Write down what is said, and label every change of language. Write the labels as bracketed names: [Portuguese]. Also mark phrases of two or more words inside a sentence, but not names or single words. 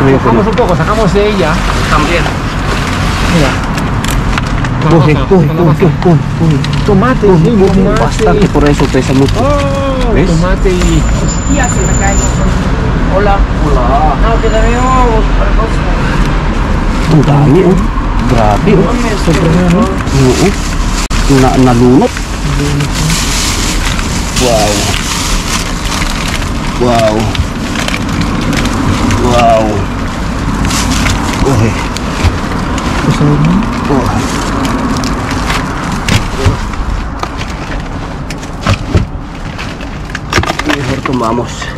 [Spanish] La bajamos un poco, sacamos de ella. También. Mira. Coge. Tomate, Bastante, por eso pesa mucho. Oh, ¿Ves? tomate y... Hola. No, que también vamos para [Filipino] Ang dami, oh. Grabe, oh. Oo. Nalunot. Wow. Okay. [Spanish] Mejor tomamos.